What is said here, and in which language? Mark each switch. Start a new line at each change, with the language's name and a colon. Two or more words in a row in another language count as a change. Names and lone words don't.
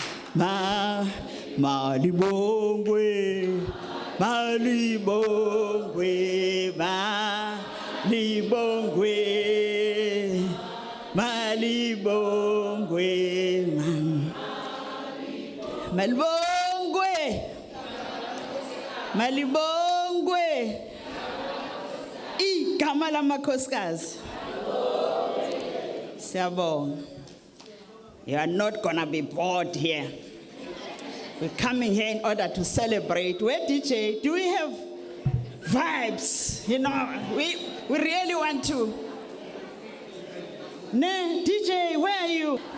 Zulu: malibongwe, malibongwe, malibongwe, malibongwe, malibongwe, malibongwe, igama lamakhosikazi. Siyabonga.
English: You are not gonna be bored here. We're coming here in order to celebrate. Where DJ? Do we have vibes? You know, we really want to. Ne, DJ, where are you?